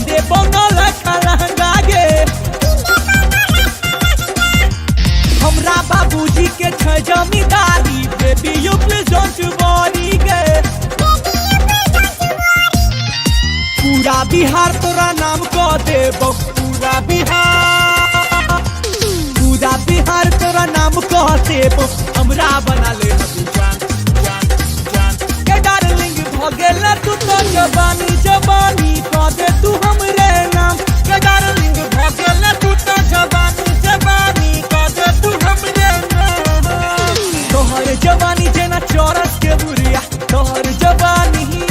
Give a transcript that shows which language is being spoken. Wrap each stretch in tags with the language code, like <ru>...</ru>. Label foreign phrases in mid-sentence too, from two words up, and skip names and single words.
<mai>बनल खलंगा गे हमरा बाबूजी के छै जमींदारी</mai> <en>baby you please don't worry</en> <mai>गे पूरा बिहार तोरा नाम कह देबो पूरा बिहार तोरा नाम कह देबो हमरा बना ले जान के डार्लिंग भगेल तू तो जवानी कह दे तू हमरे नाम के डार्लिंग भगेल तू तो जवानी कह दे तू हमरे नाम तोहर जवानी जेना चौरस के बुरिया तोहर जवानी</mai>